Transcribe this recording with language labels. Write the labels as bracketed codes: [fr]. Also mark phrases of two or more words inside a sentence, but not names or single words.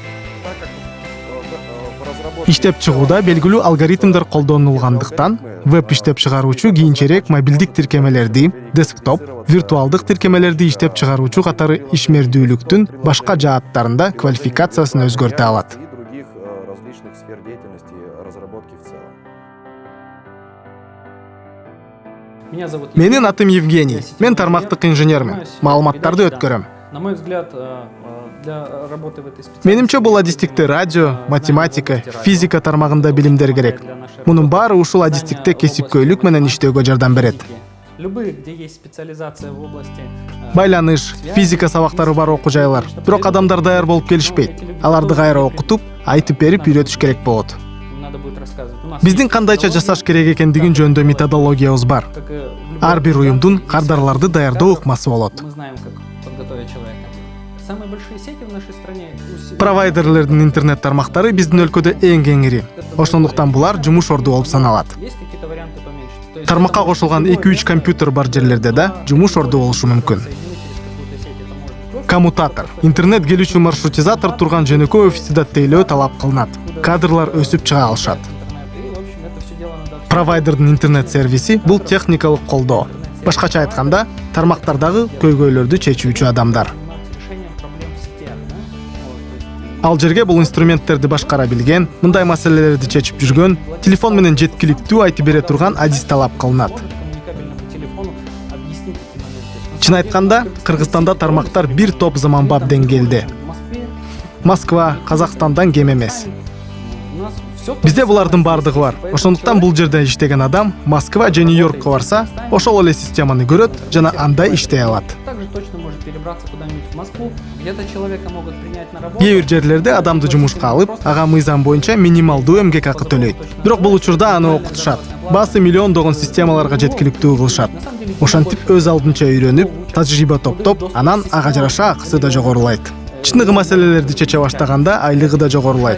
[ky] Иштеп чыгууда белгилүү алгоритмдер колдонулгандыктан, веб иштеп чыгаруучу кийинчерээк мобилдик тиркемелерди, десктоп, виртуалдык тиркемелерди иштеп чыгаруучу катары ишмердүүлүктүн башка жааттарында квалификациясын өзгөртө алат. Менин атым Евгений. Мен тармактык инженермин. Маалыматтарды өткөрөм. [ru] На мой взгляд, для работы в этой специальности... [ky] Менимче бул адистикте радио, математика, физика тармагында билимдер керек. Мунун баары ушул адистикте кесипкөйлүк менен иштөөгө жардам берет. [ru] Любые, где есть специализация в области... [ky] Байланыш, физика сабактары бар окуу жайлар. Бирок адамдар даяр болуп келишпейт. Аларды кайра окутуп, айтып берип үйрөтүш керек болот. [ru] Надо будет рассказывать. У нас [ky] Биздин кандайча жасаш керек экендигин жөнүндө методологиябыз бар. [ru] как и в любой [ky] Ар бир уюмдун [ru] есть [ky] кардарларды даярдоо ыкмасы болот. [ru] Мы знаем, как подготовить человека. Самые большие сети в нашей стране... [ky] Провайдерлердин интернет тармактары биздин өлкөдө эң кеңири. Ошондуктан булар жумуш орду болуп саналат. [ru] Есть какие-то варианты поменьше? То есть [ky] Тармакка [ru] это может [ky] кошулган [ru] быть любой [ky] 2-3 компьютер бар жерлерде да жумуш орду болушу мүмкүн. [ru] соединить через какую-то сеть, это может быть [ky] Коммутатор. Интернет келүүчү маршрутизатор турган жөнөкөй офисти даттейлөө талап кылынат. Кадрлар өсүп чыга алышат. [ru] интернет. И, в общем, это все дело надо... [ky] Провайдердин интернет сервиси бул техникалык колдоо. Башкача айтканда, тармактардагы көйгөйлөрдү чечүүчү адамдар. [ru] заниматься решением проблем в сетях, да? Вот, то есть [ky] Ал жерге бул инструменттерди башкара билген, мындай маселелерди чечип жүргөн, телефон менен жеткиликтүү айтып бере турган адис талап кылынат. [ru] коммуникабельному телефону объяснить эти моменты. [ky] Чын айтканда, Кыргызстанда тармактар бир топ заманбап деңгээлде. [ru] В Москве [ky] Москва, Казакстандан кем эмес. [ru] у нас все... [ky] Бизде булардын бардыгы бар. Ошондуктан бул жерде иштеген адам Москва же Нью-Йоркко барса, ошол эле системаны көрөт жана андай иштей алат. [ru] Также точно может перебраться куда-нибудь в Москву. Где-то человека могут принять на работу. [ky] Кээ бир жерлерде адамды жумушка алып, ага мыйзам боюнча минималдуу эмгек акы төлөйт. Бирок бул учурда аны окутушат. Баасы миллиондогон системаларга жеткиликтүү кылышат. Ошентип өз алдынча үйрөнүп, тажрыйба топтоп, анан ага жараша акысы да жогорулайт. Чыныгы маселелерди чече баштаганда айлыгы да жогорулайт.